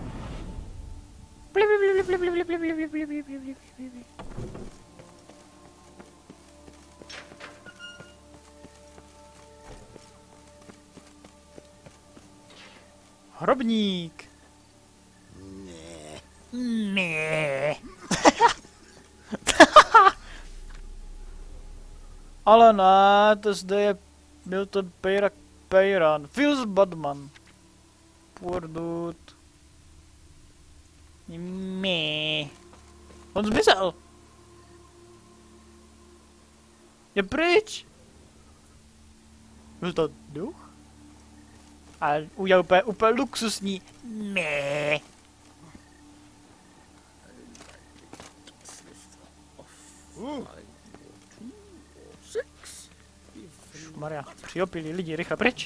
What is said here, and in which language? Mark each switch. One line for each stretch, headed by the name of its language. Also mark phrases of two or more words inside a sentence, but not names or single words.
Czech: Hrobník. Ne. Ale ne, to zde je Milton Peyran. Phil Badman.
English: Poor dude.
Czech: Me. On zmizel. Je pryč. Byl to duch? A udělal úplně luxusní. Ne. Maria, přiopili lidi, rychle pryč.